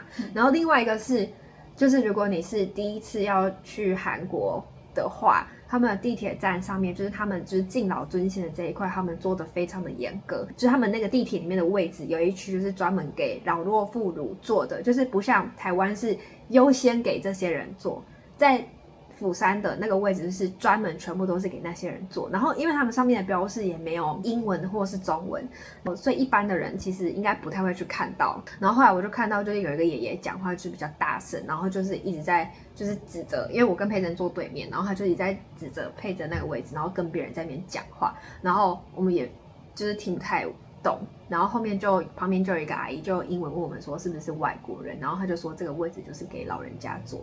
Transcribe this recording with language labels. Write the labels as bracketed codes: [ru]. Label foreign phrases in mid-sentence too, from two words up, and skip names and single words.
[zh] 然後另外一個是就是如果你是第一次要去韓國的話，他們的地鐵站上面就是他們就是敬老尊賢的這一塊，他們做的非常的嚴格，就是他們那個地鐵裡面的位置有一區就是專門給老弱婦孺坐的，就是不像台灣是優先給這些人坐，在釜山的那個位置就是專門全部都是給那些人坐，然後因為他們上面的標示也沒有英文或是中文，所以一般的人其實應該不太會去看到。然後後來我就看到就是有一個爺爺講話就是比較大聲，然後就是一直在就是指着，因為我跟佩珍坐對面，然後他就一直在指着佩珍那個位置，然後跟別人在那邊講話，然後我們也就是聽不太洞，然後後面就旁邊就有一個阿姨，就用英文問我們說是不是外國人，然後他就說這個位置就是給老人家坐。